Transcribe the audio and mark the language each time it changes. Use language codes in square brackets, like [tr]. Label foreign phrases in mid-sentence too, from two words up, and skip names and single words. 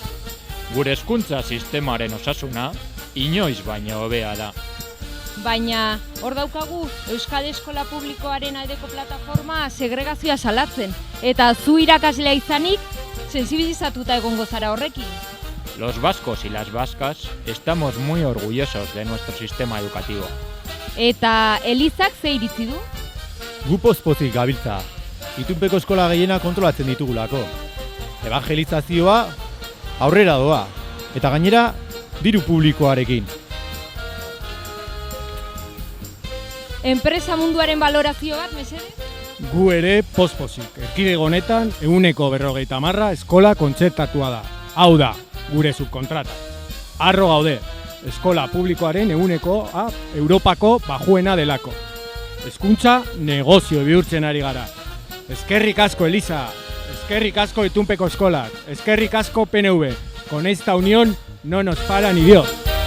[eu] Gure hezkuntza sistemaren osasuna inoiz baino hobea da. Baina, hor daukagu Euskal Eskola Publikoaren aldeko plataforma segregazioa salatzen, eta zu irakaslea izanik, sensibilizatuta egongo zara horrekin. [es] Los vascos y las vascas estamos muy orgullosos de nuestro sistema educativo. [eu] Eta Elizak ze iritzi du? Gu pozik gabiltza, itunpeko eskola gehiena kontrolatzen ditugulako. Evangelizazioa aurrera doa, eta gainera diru publikoarekin. Enpresa munduaren balorazio bat, mesedez? Gu ere pozik, erkidego honetan 150 eskola kontzertatua da. Hau da, gure subkontrata. Arro gaude, eskola publikoaren 100 Europako bajuena delako. Hezkuntza negozio bihurtzen ari gara. Eskerrik asko Eliza, eskerrik asko itunpeko eskolak, eskerrik asko PNV. [es] Con esta unión no nos para ni Dios.